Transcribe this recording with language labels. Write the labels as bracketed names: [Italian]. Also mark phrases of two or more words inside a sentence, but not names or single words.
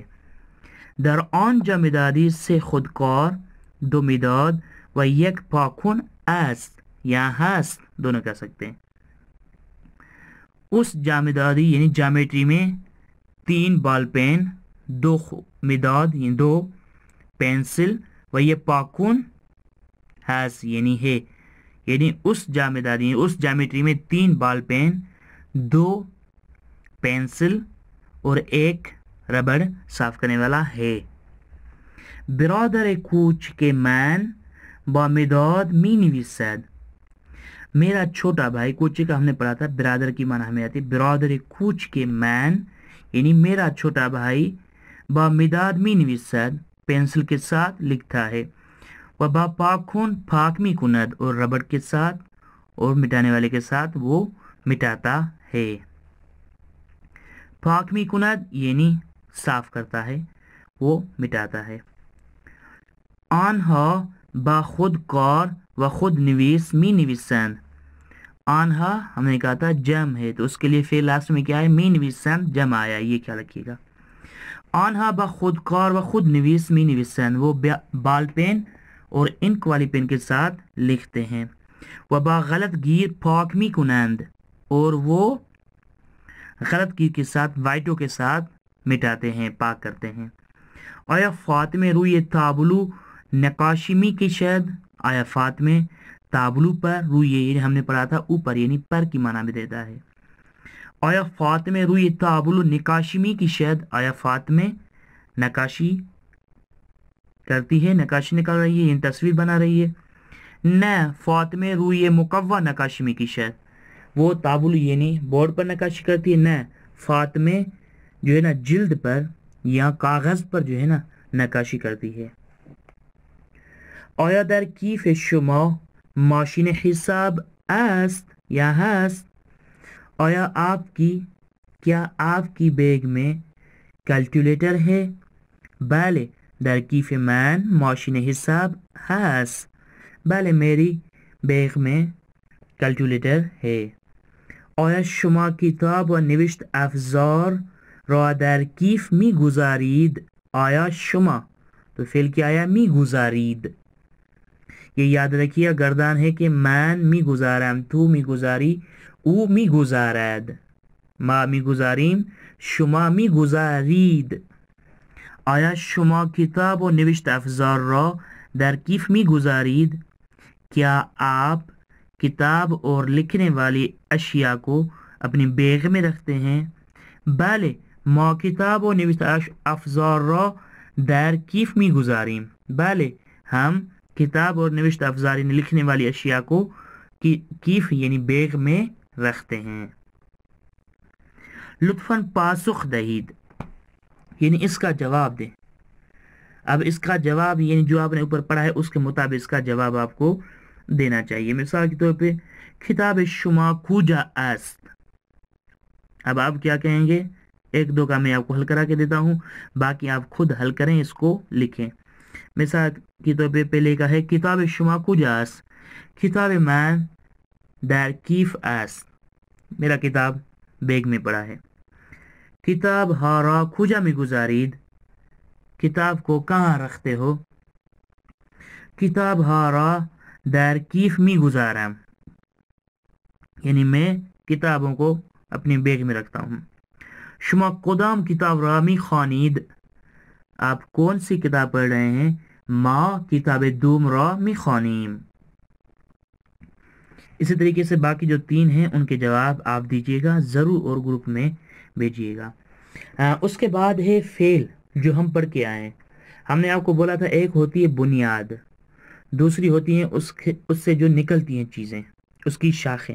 [Persian] در آن جامدادی سے خودکار دو مداد و یک پاکن است یا هست [Urdu] دونوں کہہ سکتے ہیں. اس جامدادی یعنی جامیٹری میں 3 بال پین، 2 مداد یعنی 2 پینسل و یہ پاکن ہس یعنی ہے، یعنی اس جامدادی یعنی اس جامیٹری میں 3 بال پین، 2 پینسل اور 1 ربڑ صاف کرنے والا ہے. [Persian] برادر کوچ کے من با مداد می نویسد. [Urdu] میرا چھوٹا بھائی، کوچے کا ہم نے پڑھا تھا برادر کی معنی ہمیں آتی. [Persian] برادر کوچ کے من [Urdu] یعنی میرا چھوٹا بھائی [Persian] با مداد می نویسد [Urdu] پینسل کے ساتھ لکھتا ہے، [Persian] و با پاکن پاک می کند [Urdu] اور ربڑ کے ساتھ اور مٹانے والے کے ساتھ وہ مٹاتا ہے. [Persian] پاک می کند [Urdu] یعنی صاف کرتا ہے، وہ مٹاتا ہے. [Persian] آنہا با خود کار و خود نویس می نویسند. [Urdu] آنہا ہم نے کہا تھا جم ہے، تو اس کے لیے فعل لاسٹ میں کیا ہے؟ [Persian] می نویسند [Urdu] جم آیا، یہ کیا رکھیے گا. [Persian] آنہا با خود کار و خود نویس می نویسند، [Urdu] وہ بال پین اور انک والی پین کے ساتھ لکھتے ہیں. [Persian] و با غلط گیر پاک می کنند، [Urdu] اور وہ غلط گیر کے ساتھ وائٹوں کے ساتھ مٹاتے ہیں، پاک کرتے ہیں. [Persian] آیا فاطمہ روی تابلو نقاشی می کشد. [Urdu] آیا فاطمہ تابلو پر روی یعنی ہم نے پڑھا تھا اوپر یعنی پر کی معنی بھی دیتا ہے. [Persian] آیا فاطمہ روی تابلو نقاشی می کشد. [Urdu] آیا فاطمہ نقاشی کرتی ہے، نقاشی نکال رہی ہے یعنی تصویر بنا رہی ہے. [Persian] نہ فاطمہ روی مقوا نقاشی می کشد. [Urdu] وہ تابلو یعنی بورڈ پر نقاشی کرتی ہے. نہ فاطمہ جو ہے نا جلد پر یا کاغذ پر جو ہے نا نقاشی کرتی ہے. [Persian] آیا در کیف شما ماشین حساب است یا هست. [Urdu] آیا کیا آپ کی بیگ میں کیلکولیٹر ہے؟ [Persian] بله در کیف من ماشین حساب هست. [Urdu] بله میری بیگ میں کیلکولیٹر ہے. [Persian] آیا شما کتاب و نوشت افزار را در کیف می گذارید. آیا شما [Urdu] تو فعل کیا آیا؟ [Persian] می گذارید. [Urdu] یہ یاد رکھیے گردان ہے کہ [Persian] من می گذارم، تو می گذاری، او می گذارد، ما می گذاریم، شما می گذارید. آیا شما کتاب و نوشت افزار را در کیف می گذارید. [Urdu] کیا آپ کتاب اور لکھنے والی اشیاء کو اپنی بیگ میں رکھتے ہیں؟ [Persian] بله ما کتاب و نوشت افزار را در کیف می گذاریم. [Urdu] بله ہم کتاب اور [Persian] نوشت افزار [Urdu] یعنی لکھنے والی اشیاء کو کیف یعنی بیگ میں رکھتے ہیں. [Persian] لطفاً پاسخ دہید [Urdu] یعنی اس کا جواب دیں. اب اس کا جواب یعنی جو آپ نے اوپر پڑھا ہے اس کے مطابق اس کا جواب آپ کو دینا چاہیے. مثال کے طور پہ [Persian] کتاب شما کجا است. [Urdu] اب آپ کیا کہیں گے؟ 1-2 کا میں آپ کو حل کرا کے دیتا ہوں، باقی آپ خود حل کریں، اس کو لکھیں. مثال کے طور پہ پہلے کا ہے [Persian] کتاب شما کجا است. کتاب من در کیف است. [Urdu] میرا کتاب بیگ میں پڑا ہے. [Persian] کتاب ها را کجا می گذارید. [Urdu] کتاب کو کہاں رکھتے ہو. [Persian] کتاب ها را در کیف می گذارم [Urdu] یعنی میں کتابوں کو اپنی بیگ میں رکھتا ہوں. [Persian] شما کدام کتاب را می خوانید. [Urdu] آپ کون سی کتاب پڑھ رہے ہیں. [Persian] ما کتاب دوم را می خوانیم. [Urdu] اسی طریقے سے باقی جو 3 ہیں ان کے جواب آپ دیجیے گا ضرور اور گروپ میں بھیجیے گا. اس کے بعد ہے فعل جو ہم پڑھ کے آئے ہیں. ہم نے آپ کو بولا تھا ایک ہوتی ہے بنیاد، دوسری ہوتی ہیں اس سے جو نکلتی ہیں چیزیں، اس کی شاخیں.